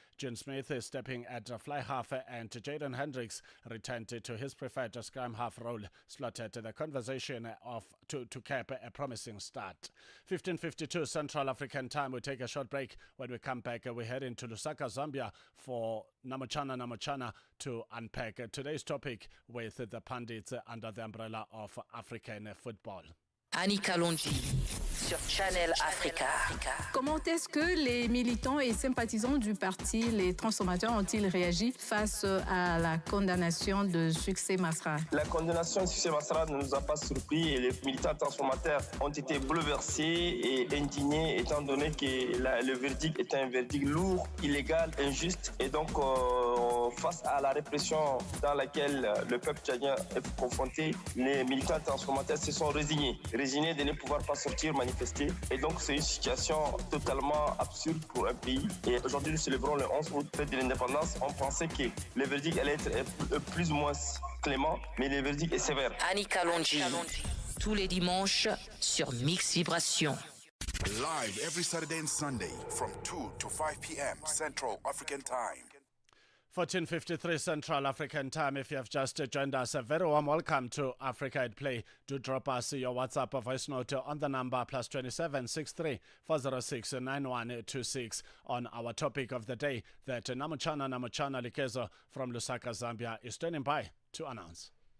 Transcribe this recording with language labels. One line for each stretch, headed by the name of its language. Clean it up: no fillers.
English: June Smith is stepping at fly half and Jaden Hendricks returned to his preferred scrum half role, slotted the conversation to cap a promising start. 15:52 Central African time. We take a short break. When we come back, we head into Lusaka, Zambia for Namuchana to unpack today's topic with the pundits under the umbrella of African football.
French: Annie Kalonji sur Channel Africa. Comment est-ce que les militants et sympathisants du parti Les Transformateurs ont-ils réagi face à la condamnation de Succès Masra? La condamnation de Succès Masra ne nous a pas surpris et les militants transformateurs ont été bouleversés et indignés étant donné que le verdict est un verdict lourd, illégal, injuste et donc face à la répression dans laquelle le peuple tchadien est confronté, les militants transformateurs se sont résignés de ne pouvoir pas sortir manifester. Et donc, c'est une situation totalement absurde pour un pays. Et aujourd'hui, nous célébrons le 11 août, fête de l'indépendance. On pensait que le verdict allait être plus ou moins clément, mais le verdict est sévère. Annie Kalonji, tous les dimanches sur Mix Vibration.
English: Live every Saturday and Sunday from 2 to 5 p.m. Central African Time. 14:53 Central African Time. If you have just joined us, a very warm welcome to Africa at Play. Do drop us your WhatsApp voice note on the number +27 63 406 9126 on our topic of the day that Namuchana Likezo from Lusaka, Zambia is standing by to announce.